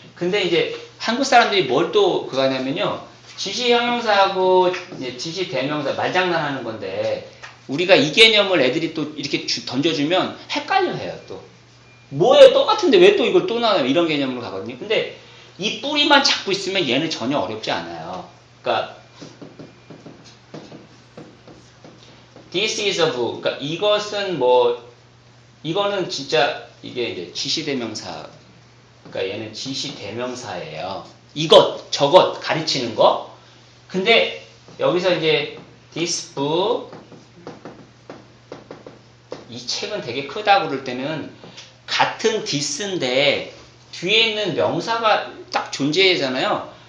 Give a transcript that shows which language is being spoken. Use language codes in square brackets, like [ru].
[ko] 근데 이제 한국 사람들이 뭘 또 그거 하냐면요. 지시형용사하고 지시대명사 말장난하는 건데 우리가 이 개념을 애들이 또 이렇게 던져주면 헷갈려해요. 또 뭐예요? 똑같은데 왜 또 이걸 또 나와요? 이런 개념으로 가거든요. 근데 이 뿌리만 잡고 있으면 얘는 전혀 어렵지 않아요. [en] 그러니까 This is a book. [ko] 그러니까 이것은 뭐 이거는 진짜 이게 이제 지시대명사. 그러니까 얘는 지시대명사예요. 이것, 저것 가르치는 거. 근데 여기서 이제 this book 이 책은 되게 크다고 그럴 때는 같은 this인데 뒤에 있는 명사가 딱 존재하잖아요.